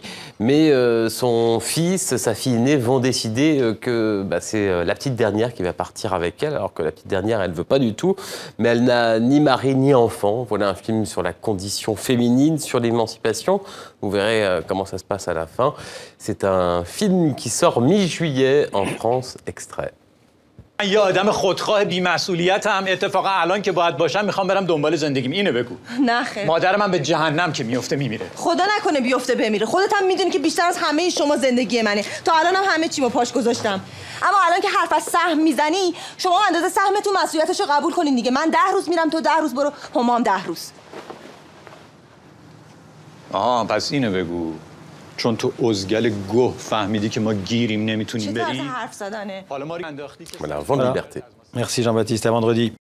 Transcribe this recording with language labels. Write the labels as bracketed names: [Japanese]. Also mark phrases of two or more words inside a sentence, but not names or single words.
[French] Mais son fils, sa fille aînée vont décider que c'est la petite dernière qui va partir avec elle. Alors que la petite dernière, elle ne veut pas du tout. Mais elle n'a ni mari ni enfant. Voilà un film sur la condition féminine, sur l'émancipation. Vous verrez comment ça se passe à la fin. C'est un film qui sort mi-juillet en France, extrait. [Persian] من یه آدم خودخواه بی‌مسئولیتم اتفاقا الان که باید باشم میخوام برم دنبال زندگیم اینو بگو نه خیر مادر من به جهنم که میفته میمیره خدا نکنه بیفته بمیره خودت هم میدونی که بیشتر از همه شما زندگی منه تا الان هم همه چیمو پاش گذاشتم اما الان که حرف از سهم میزنی شما اندازه سهمتون مسئولیتشو قبول کنین دیگه من 10 روز میرم تو 10 روز برو هم 10 روز آها پس اینو بگو چون تو ازگل گه فهمیدی که ما گیریم نمیتونیم چه طرز بریم حرف زدنه حالا ما رو انداختی که [French] Voilà, Un vent de liberté. Merci Jean-Baptiste, à vendredi.